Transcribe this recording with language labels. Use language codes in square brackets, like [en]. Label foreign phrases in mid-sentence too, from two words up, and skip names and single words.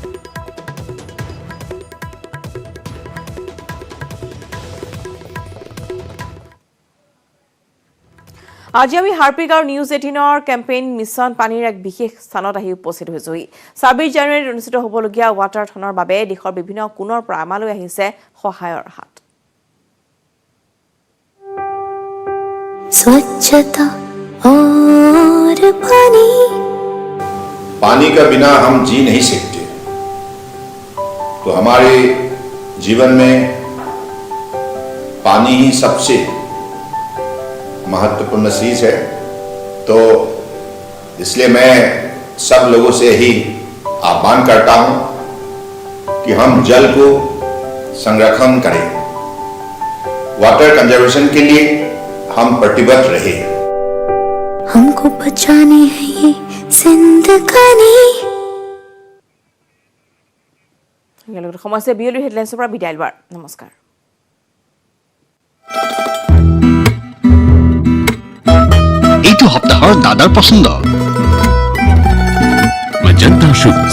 [as] আজি আমি হাৰ্পিক আৰু নিউজ 18ৰ কেম্পেইন মিছন পানীৰ এক বিশেষ স্থানত আহি উপস্থিত হৈছোঁ 26 জানুৱাৰীত অনুষ্ঠিত হ'বলগীয়া ৱাটাৰথনৰ বাবে দেশৰ বিভিন্ন কোণৰ পৰা আমালৈ আহিছে সহায়ৰ হাত [hi] स्वच्छता और पानी पानी का बिना हम जी नहीं सकते तो हमारे जीवन में पानी ही सबसे महत्वपूर्ण चीज है तो इसलिए मैं सब लोगों से ही आह्वान करता हूं कि हम जल को संरक्षण करें [en] water conservation [hi] के लिए हम प्रतिबद्ध रहे हमको बचानी है ये जिंदगानी [as] সময় বিয়লি হেডলাইন্সৰ পৰা বিদায় লোৱাৰ নমস্কাৰ এইটো সপ্তাহৰ দাদাৰ পছন্দ [en] magenta shoes